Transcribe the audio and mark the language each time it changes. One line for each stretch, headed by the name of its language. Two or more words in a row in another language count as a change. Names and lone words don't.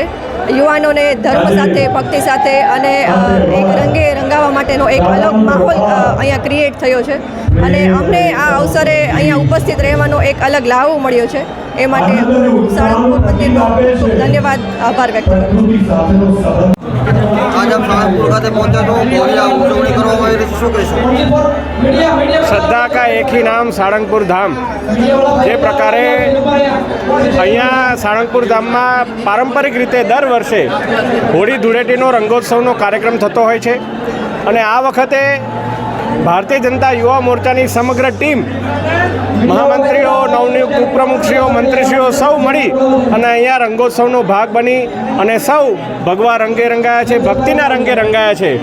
Gujarati: યુવાનોને ધર્મ સાથે, ભક્તિ સાથે અને એક રંગે રંગાવવા માટેનો એક અલગ માહોલ અહીંયા ક્રિએટ થયો છે અને અમને આ અવસરે અહીંયા ઉપસ્થિત રહેવાનો એક અલગ લાવો મળ્યો છે. એ માટે સાળંગપુર મંદિરનો ખૂબ ધન્યવાદ, આભાર વ્યક્ત કરું છું. આજે સાળંગપુર ખાતે પહોંચ્યા છો, ભવ્ય ઉજવણી કરવામાં આવી રહી છે, શું કહેશો?
Hindi: श्रद्धा का एक ही नाम साळंगपुर धाम.
Gujarati: જે પ્રકારે અહીંયા સાળંગપુર ધામમાં પારંપરિક રીતે દર વર્ષે હોળી ધૂળેટીનો રંગોત્સવનો કાર્યક્રમ થતો હોય છે અને આ વખતે ભારતીય જનતા યુવા મોરચાની સમગ્ર ટીમ, મહામંત્રીઓ, નવનિયુક્ત ઉપપ્રમુખશ્રીઓ, મંત્રીશ્રીઓ સૌ મળી અને અહીંયા રંગોત્સવનો ભાગ બની અને સૌ ભગવા રંગે રંગાયા છે, ભક્તિના રંગે રંગાયા છે.